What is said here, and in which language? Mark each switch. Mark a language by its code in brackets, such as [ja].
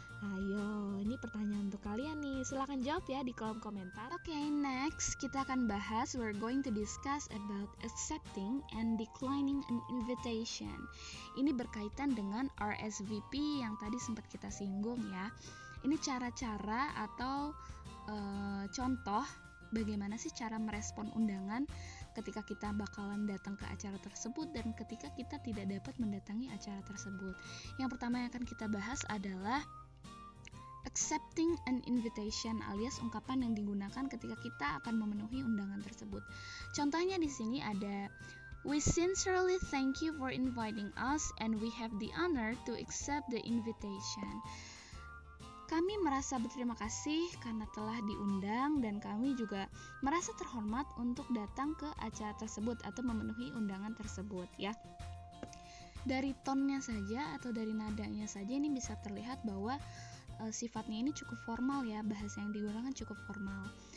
[id] Ayo, ini pertanyaan untuk kalian nih. Silahkan jawab ya di kolom komentar. [en] Oke, next [id] kita akan bahas, [en] we're going to discuss about accepting and declining an invitation. [id] Ini berkaitan dengan RSVP yang tadi sempat kita singgung ya. Ini cara-cara atau contoh bagaimana sih cara merespon undangan ketika kita bakalan datang ke acara tersebut dan ketika kita tidak dapat mendatangi acara tersebut. Yang pertama yang akan kita bahas adalah [en] accepting an invitation [id] alias ungkapan yang digunakan ketika kita akan memenuhi undangan tersebut. Contohnya di sini ada [en] we sincerely thank you for inviting us and we have the honor to accept the invitation. [id] Kami merasa berterima kasih karena telah diundang dan kami juga merasa terhormat untuk datang ke acara tersebut atau memenuhi undangan tersebut ya. Dari tonnya saja atau dari nadanya saja ini bisa terlihat bahwa sifatnya ini cukup formal ya, bahasa yang digunakan cukup formal.